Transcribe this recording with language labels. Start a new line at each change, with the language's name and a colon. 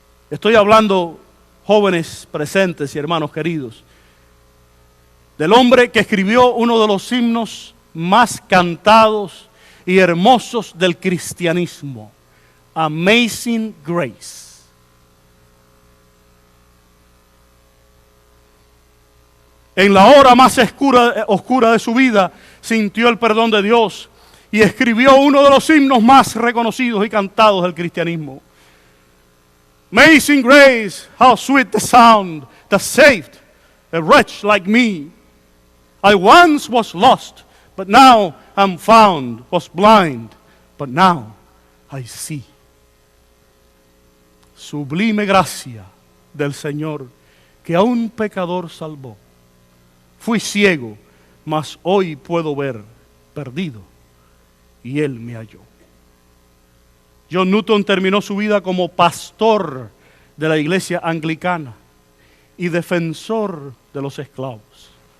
Spanish: Estoy hablando, jóvenes presentes y hermanos queridos, del hombre que escribió uno de los himnos más cantados y hermosos del cristianismo, Amazing Grace. En la hora más oscura de su vida, sintió el perdón de Dios y escribió uno de los himnos más reconocidos y cantados del cristianismo.
English: Amazing grace, how sweet the sound that saved a wretch like me. I once was lost, but now I'm found, was blind, but now I see.
Spanish: Sublime gracia del Señor, que a un pecador salvó. Fui ciego, mas hoy puedo ver, perdido, y Él me halló. John Newton terminó su vida como pastor de la iglesia anglicana y defensor de los esclavos.